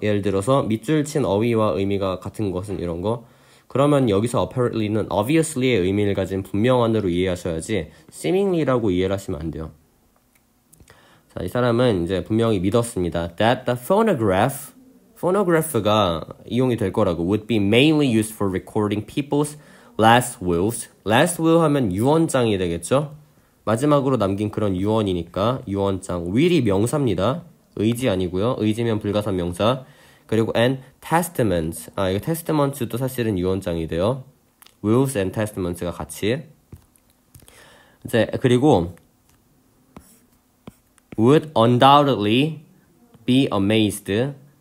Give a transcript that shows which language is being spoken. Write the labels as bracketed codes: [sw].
[ko] 예를 들어서 밑줄 친 어휘와 의미가 같은 것은 이런 거. 그러면 여기서 apparently는 obviously의 의미를 가진 분명한으로 이해하셔야지 seemingly라고 이해를 하시면 안 돼요. 자, 이 사람은 이제 분명히 믿었습니다. [en] That the phonograph [ko] 가 이용이 될 거라고. [en] Would be mainly used for recording people's last wills. [ko] last will 하면 유언장이 되겠죠. 마지막으로 남긴 그런 유언이니까 유언장. will이 명사입니다. 의지 아니고요. 의지면 불가산 명사. 그리고 [en] and testaments. [ko] 이거 testaments도 사실은 유언장이 돼요. wills and testaments가 같이. 이제 그리고 [en] would undoubtedly be amazed.